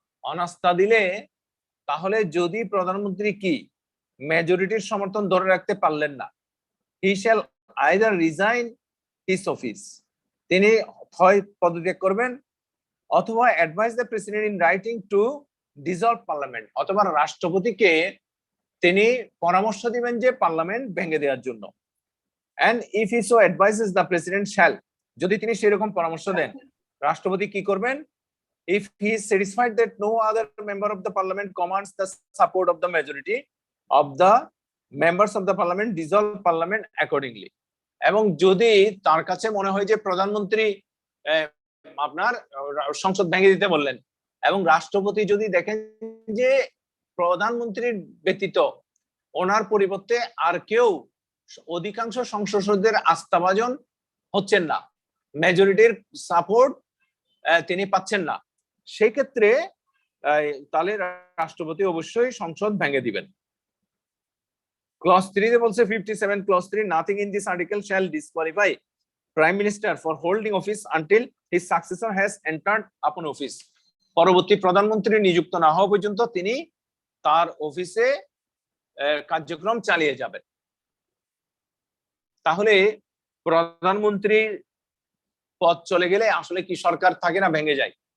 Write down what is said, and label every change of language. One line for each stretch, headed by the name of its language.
Bangla: অনাস্থা দিলে তাহলে যদি প্রধানমন্ত্রী কি মেজরিটির সমর্থন ধরে রাখতে পারলেন না,
English: he shall either resign his office,
Bangla: তিনি হয় পদত্যাগ করবেন, অথবা
English: advise the president in writing to dissolve parliament,
Bangla: অথবা রাষ্ট্রপতিকে তিনি পরামর্শ দিবেন যে পার্লামেন্ট ভেঙে দেওয়ার জন্য।
English: and if he so advises, the president shall,
Bangla: যদি তিনি সেরকম পরামর্শ দেন, রাষ্ট্রপতি কি করবেন?
English: if he is satisfied that no other member of the parliament commands the support of the majority of the members of the parliament, dissolve parliament accordingly.
Bangla: এবং যদি তার কাছে মনে হয় যে প্রধানমন্ত্রী আপনার সংসদ ভেঙে দিতে বললেন, এবং রাষ্ট্রপতি যদি দেখেন যে প্রধানমন্ত্রীর ব্যতীত ওনার পরিবর্তে আর কেউ অধিকাংশ সংসদ সদস্যদের আস্থাভাজন হচ্ছেন না, মেজরিটির সাপোর্ট তিনি পাচ্ছেন না, সেই ক্ষেত্রে তাহলে রাষ্ট্রপতি অবশ্যই সংসদ ভেঙে দিবেন। ক্লজ 3 তে বলছে 57 clause 3,
English: nothing in this article shall disqualify prime minister for holding office until his successor has entered upon office.
Bangla: পরবর্তী প্রধানমন্ত্রী নিযুক্ত না হওয়া পর্যন্ত তিনি তার অফিসে কার্যক্রম চালিয়ে যাবেন। তাহলে প্রধানমন্ত্রীর পদ চলে গেলে আসলে কি সরকার থাকে না ভেঙে যায়?